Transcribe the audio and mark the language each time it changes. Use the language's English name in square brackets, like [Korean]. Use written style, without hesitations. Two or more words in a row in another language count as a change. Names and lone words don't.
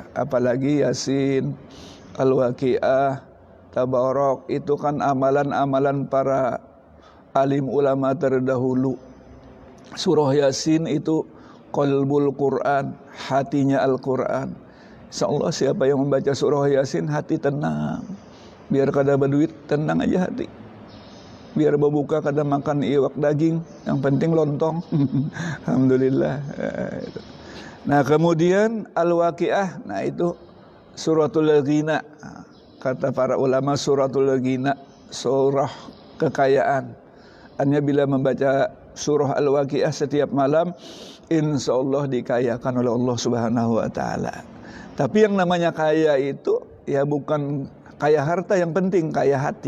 [Indonesian] Apalagi Yasin, Al-Waqiah, Tabarok, itu kan amalan-amalan para alim ulama terdahulu. Surah Yasin itu [Arabic] قلب القرآن, [Indonesian] hatinya Al-Quran. Insyaallah siapa yang membaca surah Yasin hati tenang. Biar kada berduit tenang aja hati. Biar berbuka kada makan iwak daging, yang penting lontong. Alhamdulillah. Nah, kemudian Al-Waqiah, nah itu [Arabic] سورة الغنى. [Indonesian] Kata para ulama [Arabic] سورة الغنى, [Indonesian] surah kekayaan. Hanya bila membaca surah Al-Waqiah setiap malam, [Arabic] إن شاء الله [Indonesian] dikayakan oleh Allah [Arabic] سبحانه وتعالى. [Indonesian] Tapi yang namanya kaya itu ya bukan kaya harta, yang penting kaya hati.